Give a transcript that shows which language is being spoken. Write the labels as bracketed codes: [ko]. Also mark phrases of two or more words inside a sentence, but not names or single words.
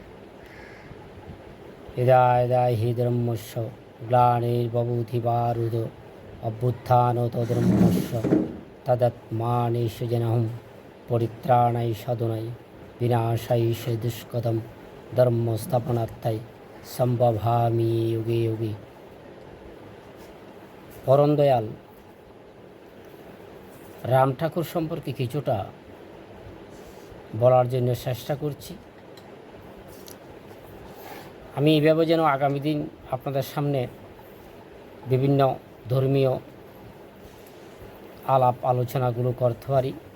[sa] यदा यदा हि धर्मस्य ग्लानिर्भवति भारत अभ्युत्थानोतधर्मस्य तदात्मानेशजनहं परित्राणाय साधनाय विनाशाय च दुष्कृतं धर्मस्थापनार्थाय सम्भवामि युगे युगे। [bn] পরম দয়াল রাম ঠাকুর সম্পর্কে কিছুটা বলার জন্য চেষ্টা করছি। আমি এইভাবে যেন আগামী দিন আপনাদের সামনে বিভিন্ন ধর্মীয় আলাপ আলোচনাগুলো করতে পারি।